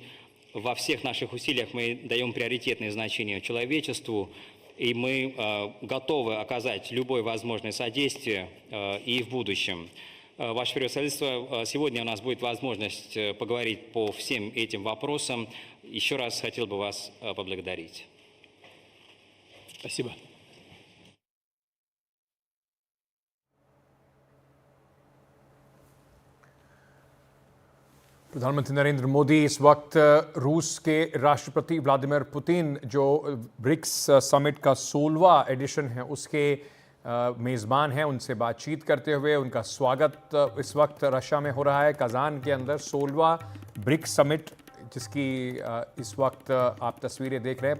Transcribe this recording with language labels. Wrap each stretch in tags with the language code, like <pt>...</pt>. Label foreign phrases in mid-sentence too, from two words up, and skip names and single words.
<ru>Во всех наших усилиях мы даем приоритетное значение человечеству, и мы готовы оказать любое возможное содействие и в будущем. Ваше превосходительство, сегодня у нас будет возможность поговорить по всем этим вопросам. Еще раз хотел бы вас поблагодарить. Спасибо.</ru> <hi>प्रधानमंत्री नरेंद्र मोदी इस वक्त रूस के राष्ट्रपति व्लादिमीर पुतिन, जो ब्रिक्स समिट का 16वां एडिशन है, उसके मेज़बान हैं, उनसे बातचीत करते हुए उनका स्वागत इस वक्त रशिया में हो रहा है, कजान के अंदर 16वां ब्रिक्स समिट, जिसकी इस वक्त आप तस्वीरें देख रहे हैं।</hi>